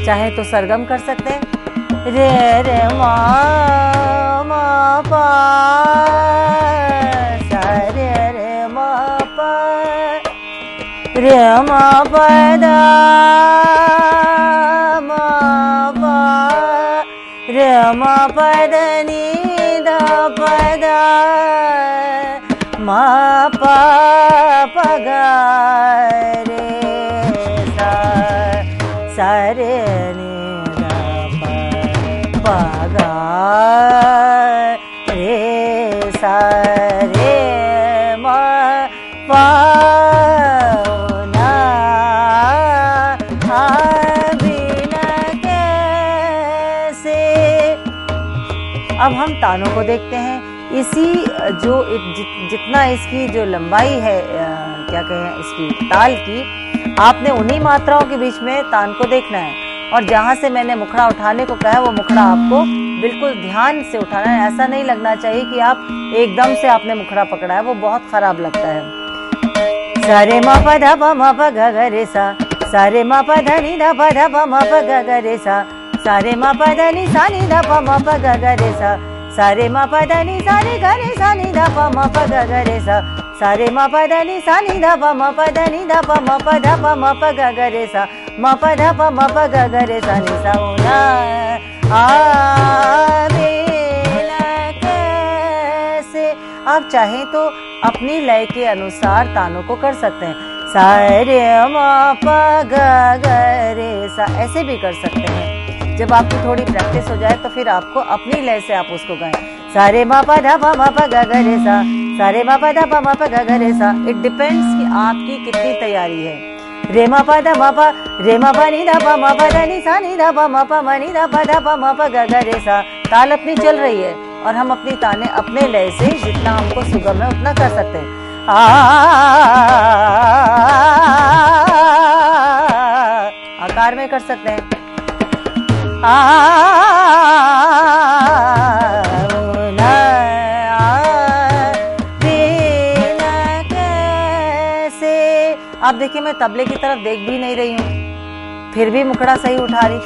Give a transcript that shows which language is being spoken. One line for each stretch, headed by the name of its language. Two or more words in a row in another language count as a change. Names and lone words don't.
Hindi: तो सरगम कर सकते हैं। रे रे मा मा पा सा रे रे मा पा रे मा पा दा मा पा रे मा पा दा नी दा पा दा मा पा पा गा रे सा सा रे नी दा पा गा रे सा रे मा पा ना बिना कैसे। अब हम तानों को देखते हैं। इसी जो जितना इसकी जो लंबाई है, क्या कहें इसकी ताल की, आपने उन्हीं मात्राओं के बीच में तान को देखना है। और जहाँ से मैंने मुखड़ा उठाने को कहा है वो मुखड़ा आपको बिल्कुल ध्यान से उठाना है। ऐसा नहीं लगना चाहिए कि आप एकदम से आपने मुखड़ा पकड़ा है, वो बहुत खराब लगता है। सारे मा पा धा पा मा पा गा गा रे सा, सारे मा पा धा नी धा पा मा पा गा गा रे सा, सारे मा पा धा नी सा नी धा पा मा पा गा गा रे सा, सारे मा पा धा नी सा रे गा रे सा नी धा पा मा पा गा गा रे सा, सारे मा पा धा नी सा नी धा पा मा पा धा नी धा पा मा पा धा पा मा पा गा गा रे सा, मा पा धा पा मा पा गा गा रे सा नी सा ना बिना कैसे। आप चाहें तो अपनी लय के अनुसार तानों को कर सकते हैं। सा रे मा पा गा गा रे सा, ऐसे भी कर सकते हैं। जब आपकी थोड़ी प्रैक्टिस हो जाए तो फिर आपको अपनी लय से आप उसको गाएं। सारे मा पा धा पा मा पा गा गा रे सा, सारे मा पा धा पा मा पा गा गा रे सा।
English: It depends
Hindi: कि आपकी कितनी तैयारी है। रे मा पा धा मा पा, रे मा पा नी धा पा मा पा धा नी सा नी धा पा मा पा मा नी धा पा मा पा गा गा रे सा। ताल अपनी चल रही है और हम अपनी ताने अपने लय से जितना हमको सुगम है उतना कर सकते हैं। आकार में कर सकते हैं। आप देखिए मैं तबले की तरफ देख भी नहीं रही हूँ, फिर भी मुखड़ा सही उठा रही,